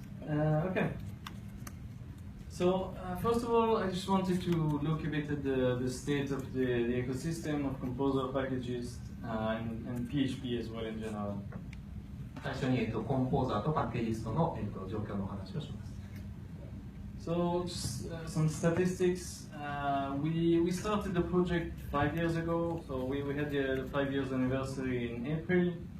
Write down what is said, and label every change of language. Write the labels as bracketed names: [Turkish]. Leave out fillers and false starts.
[English] Okay. So first of all, I just wanted to look a bit at the state of the ecosystem of Composer packages and PHP as well in general. [Japanese] 最初にコンポーザーとパッケージストの状況のお話をします。 [English] So some statistics. We started the project 5 years ago. So we had the 5 years anniversary in April.